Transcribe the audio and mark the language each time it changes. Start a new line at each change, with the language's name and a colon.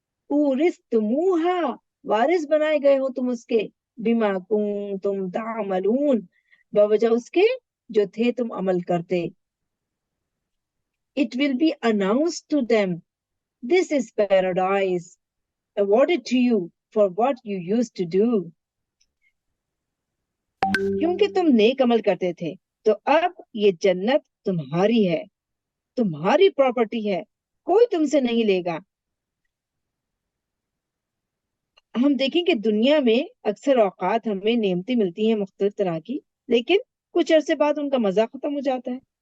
Arabic: اورثتموہا،
Urdu: وارث بنائے گئے ہو تم اس کے.
Arabic: بما کنتم تعملون،
Urdu: بوجہ اس کے جو تھے تم عمل کرتے.
English: It will be announced to them, this is paradise awarded to you for what you used to do.
Urdu: کیونکہ تم نیک عمل کرتے تھے تو اب یہ جنت تمہاری ہے، تمہاری پراپرٹی ہے، کوئی تم سے نہیں لے گا۔ ہم دیکھیں کہ دنیا میں اکثر اوقات ہمیں نعمتیں ملتی ہیں مختلف طرح کی، لیکن کچھ عرصے بعد ان کا مزہ ختم ہو جاتا ہے،